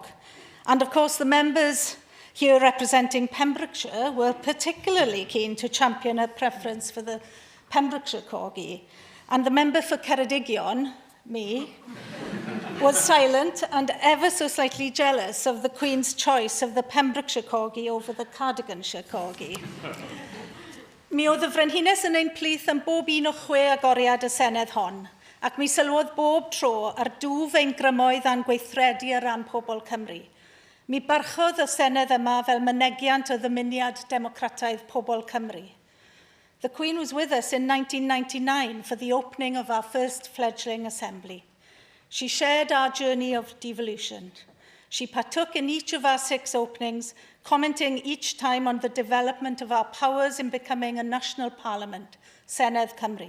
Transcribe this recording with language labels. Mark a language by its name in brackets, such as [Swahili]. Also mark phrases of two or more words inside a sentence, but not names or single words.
[English] And of course, the members here representing Pembrokeshire were particularly keen to champion a preference for the Pembrokeshire corgi. And the member for Ceredigion, me, was silent and ever so slightly jealous of the Queen's choice of the Pembrokeshire corgi over the Cardiganshire corgi. [Welsh] Mi oedd y Frenhines yn ein plith am bob un o 6 agoriad y Senedd hon, ac mi sylwodd bob tro ar dwf ein grymoedd a'n gweithredu ar ran pobl Cymru. Mi barchodd y Senedd yma fel mynegiant o ddymuniad democrataidd pobl Cymru. [English] The Queen was with us in 1999 for the opening of our first fledgling assembly. She shared our journey of devolution. She partook in each of our 6 openings, commenting each time on the development of our powers in becoming a national parliament, Senedd Cymru.